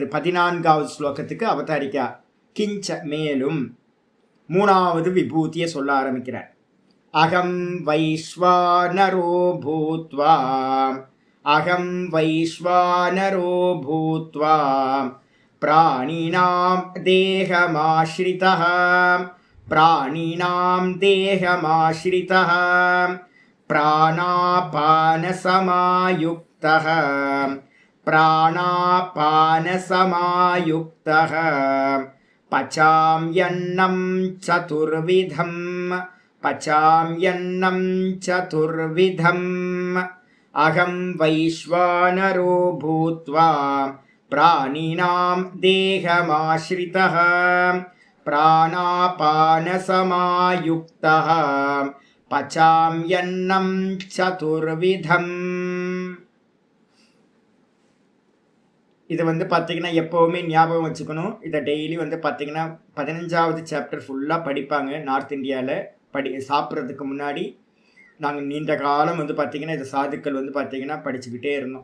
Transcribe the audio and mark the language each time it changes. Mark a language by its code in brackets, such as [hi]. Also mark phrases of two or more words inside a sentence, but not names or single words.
[ta] 14வது ஸ்லோகத்துக்கு [sa] अवतारिका किञ्च [ta] மேலும் 3வது விபூதியை சொல்ல ஆரம்பிக்கிறார். [sa] अहं वैश्वानरो भूत्वा, अहं वैश्वानरो भूत्वा प्राणिनां देहमाश्रितः, प्राणिनां देहमाश्रितः प्राणापानसमायुक्तः, प्राणापानसमायुक्तः पचाम्यन्नं चतुर्विधं, पचाम्यन्नं चतुर्विधम् अहं वैश्वानरो भूत्वा प्राणिनां देहमाश्रितः प्राणापानसमायुक्तः पचाम्यन्नं चतुर्विधम्. [ta] இது வந்து பார்த்தீங்கன்னா எப்போவுமே ஞாபகம் வச்சுக்கணும். இதை டெய்லி வந்து பார்த்தீங்கன்னா 15வது சாப்டர் ஃபுல்லாக படிப்பாங்க நார்த் இந்தியாவில். சாப்பிட்றதுக்கு முன்னாடி நாங்கள் நீண்ட காலம் வந்து பார்த்திங்கன்னா இந்த சாதுக்கள் வந்து பார்த்திங்கன்னா படிச்சுக்கிட்டே இருந்தோம்.